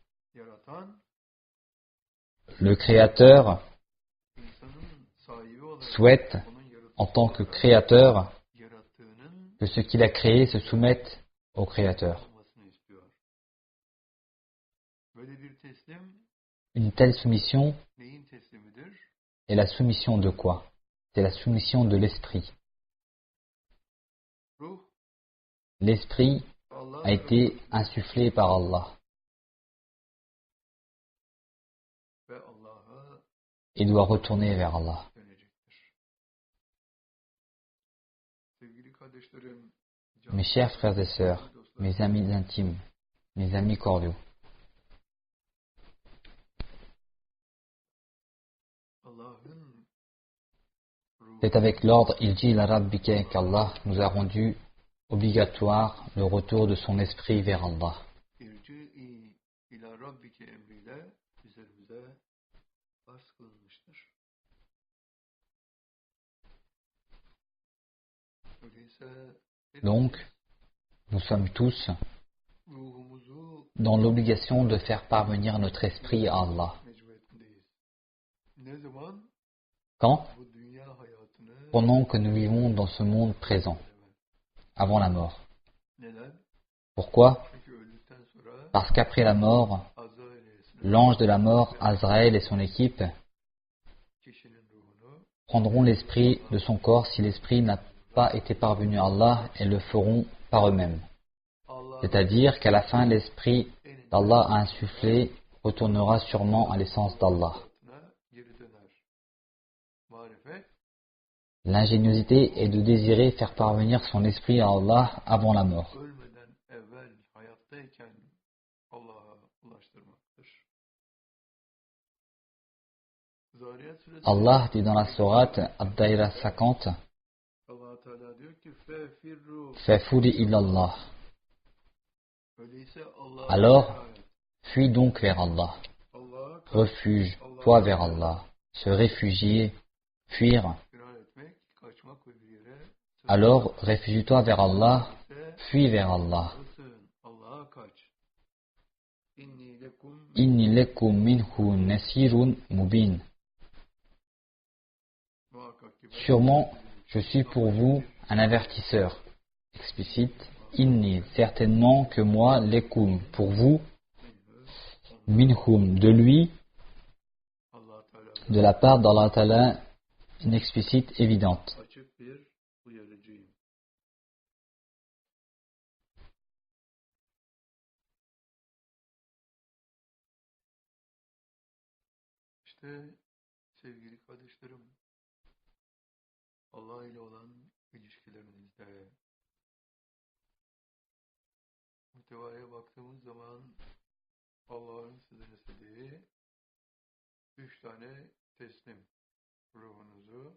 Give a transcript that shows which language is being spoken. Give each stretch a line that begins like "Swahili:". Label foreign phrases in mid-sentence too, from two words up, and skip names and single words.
French: Le Créateur souhaite, en tant que Créateur, que ce qu'il a créé se soumette au Créateur. Une telle soumission
Turkish: neyin teslimidir?
French: est la soumission de quoi? C'est la soumission de l'esprit.
Turkish: Ruh
French: L'esprit Allah a été insufflé par Allah
Turkish: ve Allah'a
French: et doit retourner vers Allah.
Turkish: dönecektir. Sevgili kardeşlerim,
French: Mes chers frères et sœurs, mes amis intimes, mes amis cordiaux,
Turkish: Allah'ın
French: c'est avec l'ordre
Arabic: ارجعي إلى ربك
French: qu'Allah nous a rendu obligatoire le retour de son esprit vers Allah.
Arabic: ارجعي إلى ربك
Turkish: emriyle üzerimize farz kılınmıştır. Öyleyse
French: Donc, nous sommes tous
Turkish: ruhumuzu
French: dans l'obligation de faire parvenir notre esprit à Allah.
Turkish: mecburiyetindeyiz. Ne zaman?
French: Quand?
Turkish: Bu dünya hayatını
French: Pendant que nous vivons dans ce monde présent, avant la mort.
Turkish: neden?
French: Pourquoi?
Turkish: Çünkü öldükten sonra
French: Parce qu'après la mort, Azrail l'ange de la mort, Azraël et son équipe,
Turkish: kişinin ruhunu
French: prendront l'esprit de son corps si l'esprit n'a pas été parvenu à Allah et le feront par eux-mêmes. Allah C'est-à-dire qu'à la fin, l'esprit d'Allah a insufflé retournera sûrement à l'essence d'Allah.
Turkish: hayatına geri döner. Marifet
French: L'ingéniosité est de désirer faire parvenir son esprit à Allah avant la mort.
Turkish: ölmeden evvel hayattayken Allah'a ulaştırmaktır. Zariyat suresi
French: Allah dit dans la sourate Ad-Daïra 50,
Turkish: Allah Teala diyor ki fefirru
Arabic: ففروا إلى الله.
Turkish: öyleyse Allah'a
French: Alors,
Turkish: şikayet.
French: fuis donc vers Allah.
Turkish: Allah'a karşı
French: Refuge-toi vers Allah. Se réfugier, fuir.
Turkish: firar etmek, kaçmak ve bir yere
French: Alors, réfugie-toi vers Allah,
Turkish: ise
French: fuis vers Allah.
Turkish: sığın. Allah'a kaç.
Arabic: إني لكم إني لكم منه نذير مبين.
Turkish: muhakkak ki ben
French: Sûrement, je suis pour vous un avertisseur. Explicite. Inni, certainement que moi, lekum, pour vous, minhum, de lui, Allah Teala de la part d'Allah Ta'ala, une explicite évidente.
Turkish: açık bir uyarıcıyım. İşte sevgili kardeşlerim, Allah ile olan ilişkilerinizde muhtevaya baktığımız zaman Allah'ın size istediği 3 tane teslim ruhunuzu,